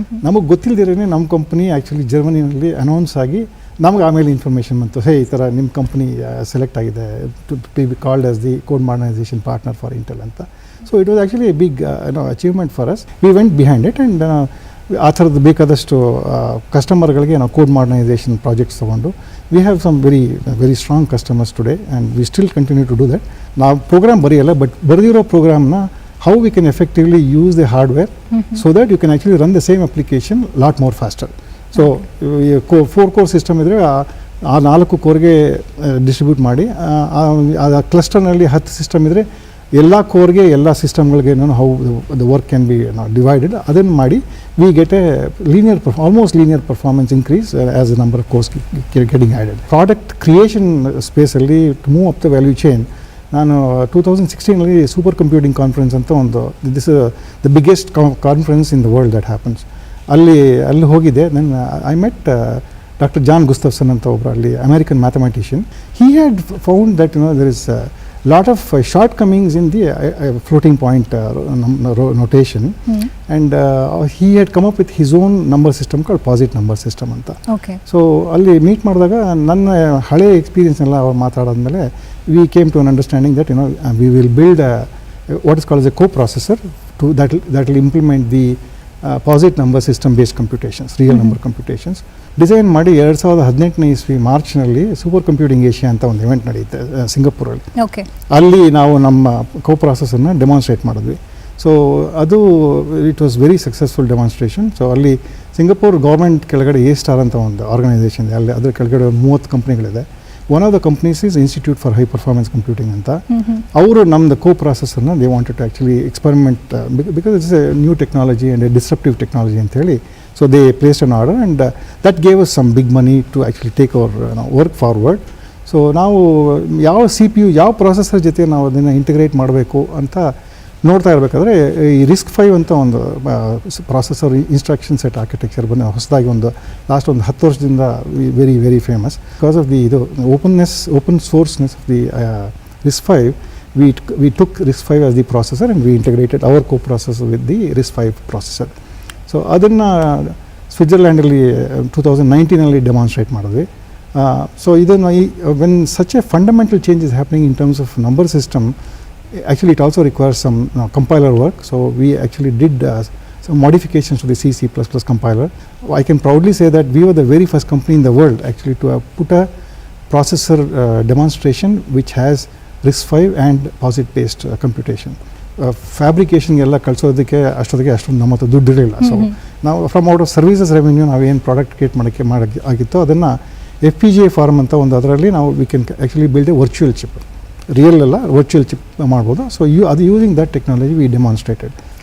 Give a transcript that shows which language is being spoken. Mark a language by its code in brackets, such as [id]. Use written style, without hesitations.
[kn] ನಮಗೆ ಗೊತ್ತಿಲ್ಲದಿರೇ ನಮ್ಮ company actually ಜರ್ಮನಿನಲ್ಲಿ announce ಆಗಿ ನಮಗೆ ಆಮೇಲೆ ಇನ್ಫಾರ್ಮೇಷನ್ ಬಂತು, ಈ ಥರ ನಿಮ್ಮ ಕಂಪ್ನಿ ಸೆಲೆಕ್ಟ್ ಆಗಿದೆ [en] to be called as the code modernization partner for Intel [kn] ಅಂತ. [en] So it was actually a big achievement for us. We went behind it. And [kn] ಆ ಥರದ್ದು ಬೇಕಾದಷ್ಟು ಕಸ್ಟಮರ್ಗಳಿಗೆ ನಾವು ಕೋಡ್ ಮಾಡರ್ನೈಸೇಷನ್ ಪ್ರಾಜೆಕ್ಟ್ಸ್ ತೊಗೊಂಡು [en] We have some very strong customers today and we still continue to do that. [kn] ನಾವು program ಬರೆಯಲ್ಲ, but ಬರೆದಿರೋ ಪ್ರೋಗ್ರಾಮ್ನ [en] how we can effectively use the hardware so that you can actually run the same application lot more faster. [kn] So 4 core system ಇದ್ದರೆ ಆ 4 ಕೋರ್ಗೆ distribute ಮಾಡಿ, ಆ ಕ್ಲಸ್ಟರ್ನಲ್ಲಿ 10 system ಇದ್ದರೆ ಎಲ್ಲ ಕೋರ್ಗೆ ಎಲ್ಲ ಸಿಸ್ಟಮ್ಗಳಿಗೆ [en] How the work can be divided. [kn] ಅದನ್ನು ಮಾಡಿ [en] We get a almost linear performance increase as a number of cores getting added. Product creation ಸ್ಪೇಸಲ್ಲಿ to move up the value chain [kn] ನಾನು 2016ನಲ್ಲಿ ಸೂಪರ್ ಕಂಪ್ಯೂಟಿಂಗ್ ಕಾನ್ಫರೆನ್ಸ್ ಅಂತ ಒಂದು [en] This the biggest conference in the world that happens. [kn] ಅಲ್ಲಿ ಹೋಗಿದ್ದೆ. ನನ್ನ [en] I met [kn] doctor John ಗುಸ್ತಫ್ಸನ್ ಅಂತ ಒಬ್ಬರು ಅಲ್ಲಿ American mathematician. [en] He had found that there is lot of shortcomings in the floating point notation, and he had come up with his own number system called POSIT number system anta. Okay. So alli meet ಮಾಡಿದಾಗ [kn] ನನ್ನ ಹಳೆ experience ಎಲ್ಲ ಅವ್ರು ಮಾತಾಡಾದ್ಮೇಲೆ [en] we came to an understanding that we will build what is called as a co-processor that will implement the POSIT number system based computations, real number computations. [kn] Design ಮಾಡಿ 2018ನೇ ಇಸ್ವಿ ಮಾರ್ಚ್ನಲ್ಲಿ super computing Asia ಅಂತ ಒಂದು event ನಡೆಯುತ್ತೆ ಸಿಂಗಪುರಲ್ಲಿ. Okay. ಅಲ್ಲಿ ನಾವು ನಮ್ಮ ಕೋ ಪ್ರಾಸೆಸರ್ನ demonstrate ಮಾಡಿದ್ವಿ. ಸೊ ಅದು [en] It was very successful demonstration. [kn] So ಅಲ್ಲಿ ಸಿಂಗಪುರ್ ಗೌರ್ಮೆಂಟ್ ಕೆಳಗಡೆ A-STAR ಅಂತ ಒಂದು ಆರ್ಗನೈಸೇಷನ್ ಇದೆ. ಅಲ್ಲಿ ಅದರ ಕೆಳಗಡೆ 30 ಕಂಪ್ನಿಗಳಿದೆ. [en] one of the companies is institute for high performance computing [kn] ಅಂತ. ಅವರು ನಮ್ಮದು ಕೋ ಪ್ರಾಸೆಸರ್ನ [en] They wanted to actually experiment because it's a new technology and a disruptive technology ಅಂತ ಹೇಳಿ. So they placed an order and that gave us some big money to actually take our work forward. [kn] So ನಾವು ಯಾವ CPU ಯಾವ processor ಜೊತೆ ನಾವು ಅದನ್ನು integrate ಮಾಡಬೇಕು ಅಂತ ನೋಡ್ತಾ ಇರಬೇಕಾದ್ರೆ ಈ RISC-V ಅಂತ ಒಂದು ಪ್ರೊಸೆಸರ್ ಇನ್ಸ್ಟ್ರಕ್ಷನ್ ಸೆಟ್ ಆರ್ಕಿಟೆಕ್ಚರ್ ಬಂದು ಹೊಸದಾಗಿ ಲಾಸ್ಟ್ ಒಂದು 10 ವರ್ಷದಿಂದ very very famous [en] because of the open sourceness of the [kn] RISC-V. [en] we took RISC-V as the processor and we integrated our co-processor with the RISC-V processor. So ಅದನ್ನು [kn] ಸ್ವಿಟ್ಜರ್ಲ್ಯಾಂಡಲ್ಲಿ 2019 demonstrate ಮಾಡಿದ್ವಿ. [en] So ಇದನ್ನು when such a fundamental change is happening in terms of number system, actually it also requires some compiler work. So we actually did some modifications to the C++ compiler. I can proudly say that we were the very first company in the world actually to have put a processor demonstration which has RISC-V and POSIT based computation. [kn] Fabrication ಎಲ್ಲ ಕಳಿಸೋದಕ್ಕೆ ಅಷ್ಟೊಂದು ನಮ್ಮ ಹತ್ರ ದುಡ್ಡಿರಲಿಲ್ಲ. So ನಾವು from out of services revenue ನಾವೇನು product create ಮಾಡೋಕ್ಕೆ ಆಗಿತ್ತೋ ಅದನ್ನು FPGA form ಅಂತ ಒಂದು ಅದರಲ್ಲಿ ನಾವು [en] we can actually build a virtual chip, [kn] real ಅಲ್ಲ ವರ್ಚುವಲ್ ಚಿಪ್ ಮಾಡ್ಬೋದು. [en] So ಅದು using that technology we demonstrated.